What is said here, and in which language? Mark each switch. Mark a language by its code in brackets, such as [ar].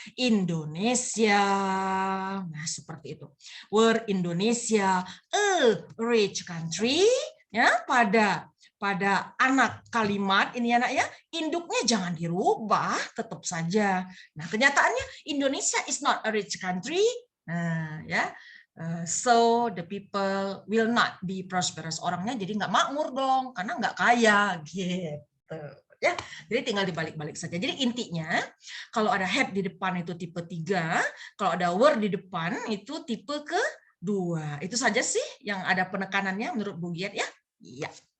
[id] Indonesia. Nah, seperti itu. [en] Were Indonesia a rich country, [id] ya, pada anak kalimat ini anak ya, induknya jangan dirubah, tetap saja. Nah, kenyataannya [en] Indonesia is not a rich country. [id] Nah, ya. [en] So the people will not be prosperous. [id] Orangnya jadi nggak makmur dong, karena nggak kaya gitu. Ya, jadi tinggal dibalik-balik saja. Jadi intinya kalau ada have di depan itu tipe 3, kalau ada were di depan itu tipe ke-2. Itu saja sih yang ada penekanannya menurut Bu Giat ya. Iya.